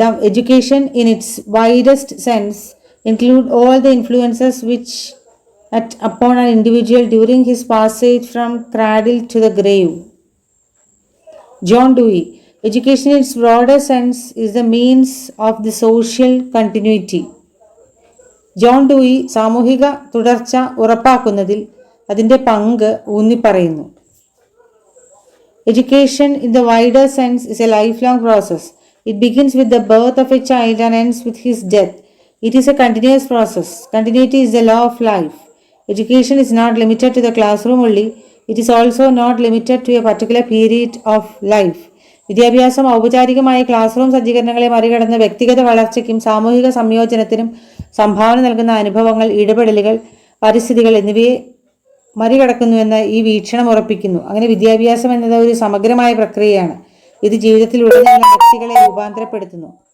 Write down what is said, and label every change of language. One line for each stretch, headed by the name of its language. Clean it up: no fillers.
English: Education in its widest sense include all the influences which act upon an individual during his passage from cradle to the grave. John Dewey, education in its broader sense is the means of the social continuity.
Malayalam: John Dewey സാമൂഹിക തുടർച്ച ഉറപ്പാക്കുന്നതിൽ അതിൻ്റെ പങ്ക് ഊന്നിപ്പറയുന്നു.
English: Education in the wider sense is a lifelong process. It begins with the birth of a child and ends with his death. It is a continuous process. Continuity is the law of life. Education is not limited to the classroom only. It is also not limited to a particular period of life.
Malayalam: വിദ്യാഭ്യാസം ഔപചാരികമായ class room സജ്ജീകരണങ്ങളെ മറികടന്ന് വ്യക്തിഗത വളർച്ചയ്ക്കും സാമൂഹിക സംയോജനത്തിനും സംഭാവന നൽകുന്ന അനുഭവങ്ങൾ, ഇടപെടലുകൾ, പരിസ്ഥിതികൾ എന്നിവയെ മറികടക്കുന്നുവെന്ന് ഈ വീക്ഷണം ഉറപ്പിക്കുന്നു. അങ്ങനെ വിദ്യാഭ്യാസം എന്നത് ഒരു സമഗ്രമായ പ്രക്രിയയാണ്. ഇത് ജീവിതത്തിലുടനീളം വ്യക്തികളെ രൂപാന്തരപ്പെടുത്തുന്നു.